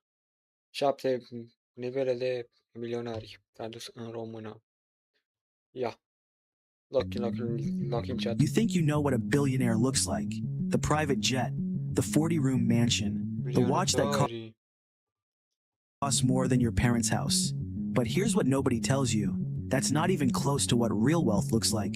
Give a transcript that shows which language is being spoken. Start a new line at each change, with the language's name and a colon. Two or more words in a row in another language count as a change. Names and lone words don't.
Romanian: 7 nivele de milionari, tradus în română. Ia!
English: Lock in chat. You think you know what a billionaire looks like? The private jet, the 40-room mansion, the watch that costs more than your parents' house. But here's what nobody tells you. That's not even close to what real wealth looks like.